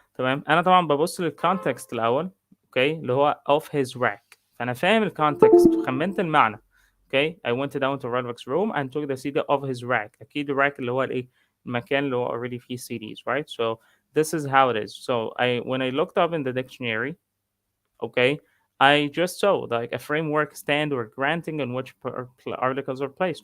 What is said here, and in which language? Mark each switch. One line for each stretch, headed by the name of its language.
Arabic: تمام، انا طبعا ببص للكونتكست الاول، اوكي، اللي هو
English: of his rack،
Arabic: فانا فاهم الكونتكست وخمنت المعنى. اوكي
English: I went down to Roderick's room and took the CD of his rack.
Arabic: اكيد الراك اللي هو الايه، المكان اللي هو
English: already
Arabic: فيه CDs,
English: right? So this is how it is. So when I looked up in the dictionary, okay, I just saw like a framework, stand, or granting in which articles are placed.